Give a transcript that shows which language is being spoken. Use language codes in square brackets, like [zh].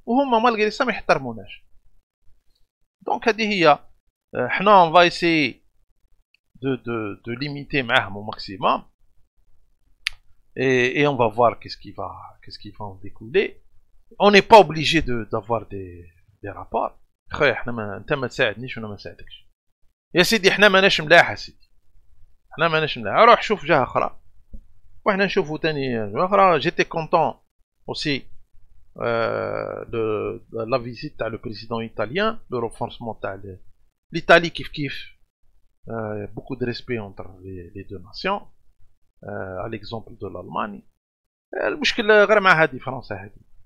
[ar] وهم [fr] malgré ça [ar] ما يحترموناش. Donc هذه هي. احنا [fr] on va essayer de limiter معاهم au maximum. Et on va voir qu'est-ce qui va en découler. On n'est pas obligé d'avoir des rapports. [ar] خويا احنا انت ما تساعدنيش وانا ما نساعدكش. يا سيدي احنا ماناش ملاح سيدي. احنا ماناش ملاح. روح شوف جهة اخرى. وإحنا نشوفوا تاني أخرى. [fr] J'étais content aussi de la visite تاع le président italien, le renforcement تاع l'Italie كيف beaucoup de respect entre les deux nations, à l'exemple de l'Allemagne. [ar] المشكل غير مع هذه فرنسا هذه.